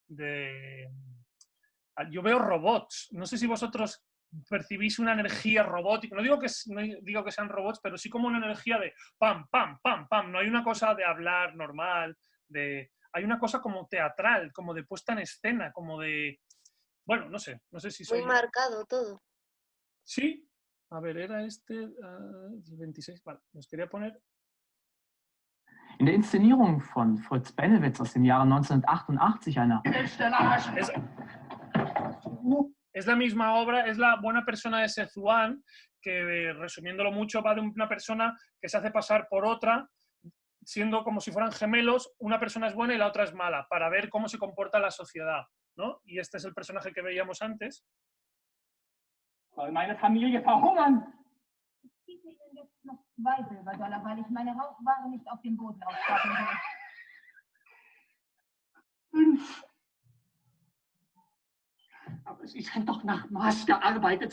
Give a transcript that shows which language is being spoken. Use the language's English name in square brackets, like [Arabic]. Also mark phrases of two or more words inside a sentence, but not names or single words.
[Spanish] Yo veo robots, no sé si vosotros percibís una energía robótica, no digo que sean robots, pero sí como una energía de pam, pam, pam, pam, no hay una cosa de hablar normal, hay una cosa como teatral, como de puesta en escena, como de, bueno, no sé si soy... Muy marcado todo. Sí, a ver, era el 26, vale, os quería poner... [German] In der Inszenierung von Fritz Bennewitz aus dem Jahre 1988 einer... [Spanish] Es la misma obra, es La buena persona de Szechuan, que resumiéndolo mucho va de una persona que se hace pasar por otra, siendo como si fueran gemelos, una persona es buena y la otra es mala, para ver cómo se comporta la sociedad, ¿no? Y este es el personaje que veíamos antes. [German] Soll meine Familie verhungern? Ich biete Ihnen jetzt noch 2 Silberdollar, weil ich meine Rauchware nicht auf dem Boden ausstapeln will. 5. Aber Sie sind doch nach Maß gearbeitet.